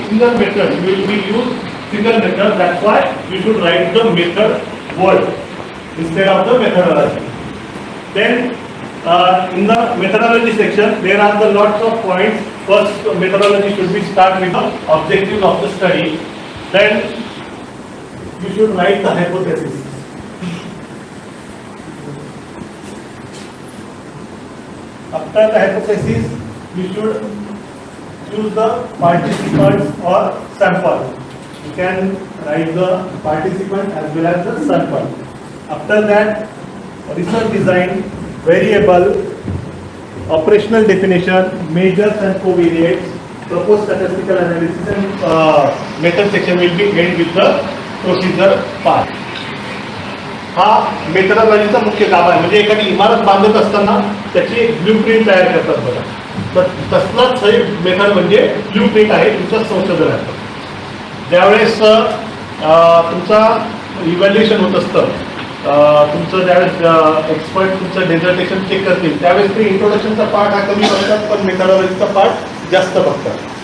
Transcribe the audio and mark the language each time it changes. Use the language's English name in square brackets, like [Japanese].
[English] Single method you will be use single method. That's why you should write the method word instead of the methodology. Then in the methodology section there are the lots of points. First methodology should be start with the objectives of the study. Then you should write the hypothesis. After the hypothesis, you should choose the participants or sample. You can write the participant as well as the sample. After that, research design, variable, operational definition, measures and covariates, proposed statistical analysis, and method section will be end with the procedure part. [Marathi] हा मेथडॉलॉजीचा मुख्य गाभा आहे. म्हणजे एखादी इमारत बांधत असताना त्याची एक ब्ल्यू प्रिंट तयार करतात बघा, तर तसलाच हे मेथड म्हणजे ब्ल्यू प्रिंट आहे तुमचं संशोधनाचं. ज्यावेळेस तुमचा इव्हॅल्युएशन होत असतं, तुमचं ज्यावेळेस एक्सपर्ट तुमचं डेझर्टेशन चेक करतील त्यावेळेस ते इंट्रोडक्शनचा पार्ट हा कमी बघतात, पण मेथडॉलॉजीचा पार्ट जास्त बघतात.